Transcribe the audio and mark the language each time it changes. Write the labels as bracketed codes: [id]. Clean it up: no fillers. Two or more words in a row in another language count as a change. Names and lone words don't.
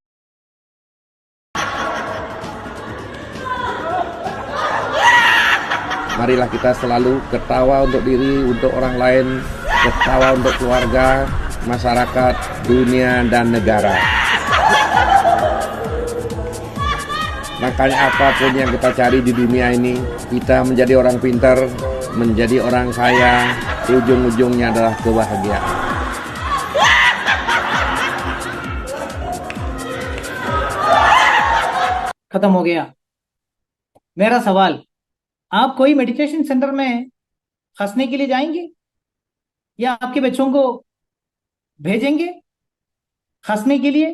[id] Marilah kita selalu ketawa untuk diri, untuk orang lain, ketawa untuk keluarga, masyarakat, dunia, dan negara. Makanya apapun yang kita cari di dunia ini, kita menjadi orang pintar, menjadi orang kaya, ujung-ujungnya adalah kebahagiaan. [hi] खत्म हो गया। मेरा सवाल, आप कोई [en] meditation centre [hi] में हंसने के लिए जाएंगे या आपके बच्चों को भेजेंगे हंसने के लिए?